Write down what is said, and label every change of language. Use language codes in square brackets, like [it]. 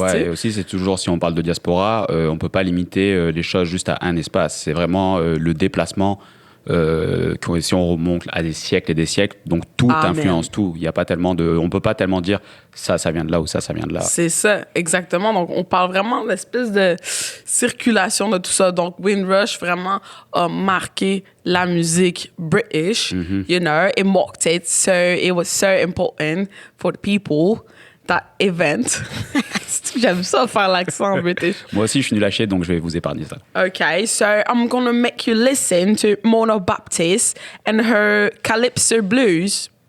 [fr] Ouais, et aussi, c'est toujours, si on parle de diaspora, on ne peut pas limiter les choses juste à un espace. C'est vraiment le déplacement, si on remonte à des siècles et des siècles, donc tout influence tout. Il y a pas tellement de, on ne peut pas tellement dire ça vient de là ou ça vient de là. C'est ça, exactement. Donc, on parle vraiment de l'espèce de circulation de tout ça. Donc, Windrush vraiment a marqué la musique British, [en] you know, it marked it, so it was so important for the people, that event. [fr] J'aime ça faire l'accent British. Moi aussi, je suis nul à chier, donc je vais vous épargner ça. [en] Okay, so I'm gonna make you listen to Mona Baptiste and her Calypso Blues.